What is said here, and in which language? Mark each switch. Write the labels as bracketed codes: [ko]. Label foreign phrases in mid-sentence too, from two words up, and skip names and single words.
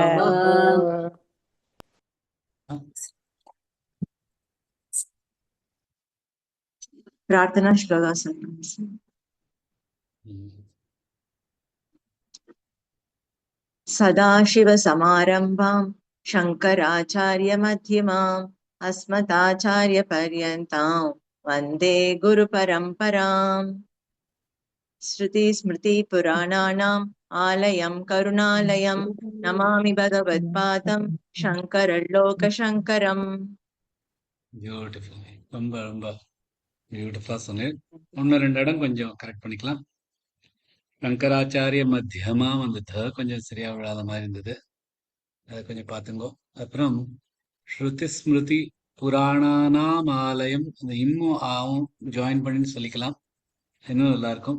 [sa] प्रार्थना श्लोका सदाशिवसमारम्भां शङ्कराचार्यमध्यमाम् अस्मदाचार्यपर्यन्तां वन्दे गुरुपरम्पराम्। श्रुतिस्मृतिपुराणानाम् आलयं करुणालयं नमामि भगवत्पादं शङ्करलोकशङ्करम्। [ta] பியூட்டிஃபுல். ரொம்ப ரொம்ப பியூட்டிஃபுல்லா சொன்னேன். ஒன்று ரெண்டு இடம் கொஞ்சம் கரெக்ட் பண்ணிக்கலாம். [sa] शङ्कराचार्य मध्यमा [ta] அந்த கொஞ்சம் சரியா விழாத மாதிரி இருந்தது. அதை கொஞ்சம் பார்த்துங்கோ. அப்புறம் [sa] श्रुति स्मृति पुराणानाम् आलयम्, [ta] அந்த இம்மும் ஆவும் ஜாயின் பண்ணி சொல்லிக்கலாம், இன்னும் நல்லா இருக்கும்.